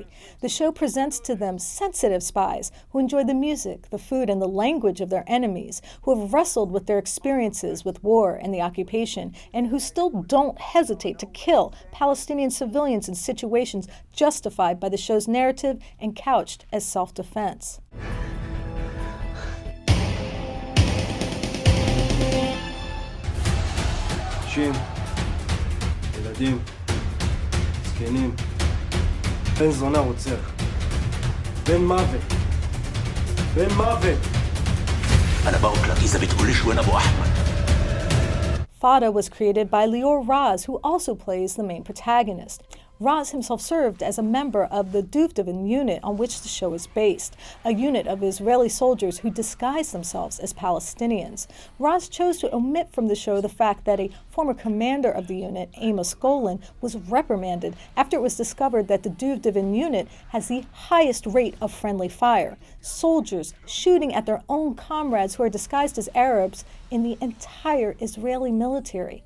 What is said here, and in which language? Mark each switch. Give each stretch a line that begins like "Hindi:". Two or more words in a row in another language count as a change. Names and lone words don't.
English: The show presents to them sensitive spies who enjoy the music, the food, and the language of their enemies, who have wrestled with their experiences with war and the occupation, and who still don't hesitate to kill Palestinian civilians in situations justified by the show's narrative and couched as self-defense.
Hebrew: נשים, ילדים, זקנים, בן זונה רוצח, בן מוות, בן מוות.
Arabic: أنا بقولك إذا بتقوليش وين أبو أحمد.
English: Fauda was created by Lior Raz, who also plays the main protagonist. Raz himself served as a member of the Duvdevin unit on which the show is based, a unit of Israeli soldiers who disguise themselves as Palestinians. Raz chose to omit from the show the fact that a former commander of the unit, Amos Golan, was reprimanded after it was discovered that the Duvdevin unit has the highest rate of friendly fire, soldiers shooting at their own comrades who are disguised as Arabs in the entire Israeli military.